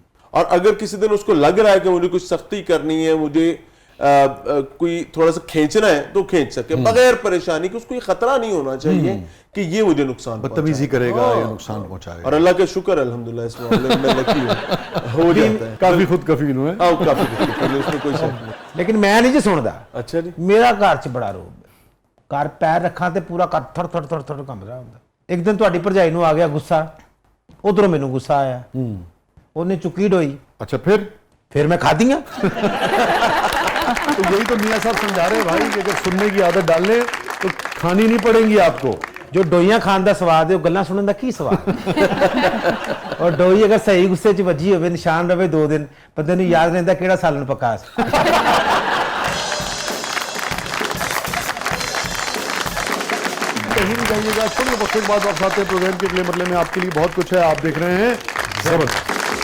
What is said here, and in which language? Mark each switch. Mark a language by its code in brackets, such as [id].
[ur] اور اگر کسی دن اس کو لگ رہا ہے کہ مجھے کچھ سختی کرنی ہے، مجھے کوئی تھوڑا سا کھینچنا ہے تو کھینچ سکے بغیر پریشانی کہ اس کو یہ خطرہ نہیں ہونا چاہیے کہ یہ مجھے نقصان بدتمیزی کرے گا یا نقصان پہنچائے گا. اور اللہ کا شکر ہے الحمدللہ اس معاملے میں لکی ہو جاتا ہے. کافی خود کفیل ہوئے. ہاں کافی خود کفیل، اس میں کوئی شک نہیں. [pa] لیکن میں نہیں جی سندا. [ur] اچھا جی. [pa] میرا گھر چ بڑا روب ہے، گھر پیر رکھاں تے پورا گھر تھڑ تھڑ تھڑ تھڑ کم رہا ہوندا. ایک دن تہاڈی بھرجائی نوں آ گیا غصہ، ادھروں مینوں غصہ آیا، انہیں چکی ڈوئی. [ur] اچھا [pa] پھر میں کھا دیاں. [ur] تو یہی تو میاں صاحب سمجھا رہے ہیں بھائی کہ اگر سننے کی عادت ڈال لیں تو کھانی نہیں پڑیں گی آپ کو. [pa] جو ڈوئیاں کھان دا سواد ہے وہ گلاں سنن دا کی سواد. اور ڈوئی اگر صحیح غصے چ وجی ہوئے، نشان رہے 2 دن، بندے نوں یاد رہندا کیڑا سالن پکا سی. [ur] کہیں نہیں جائیے گا، تھوڑے وقت کے بعد آپ آتے ہیں پروگرام کے اگلے مرحلے میں. آپ کے لیے بہت کچھ ہے، آپ دیکھ رہے ہیں زبردست.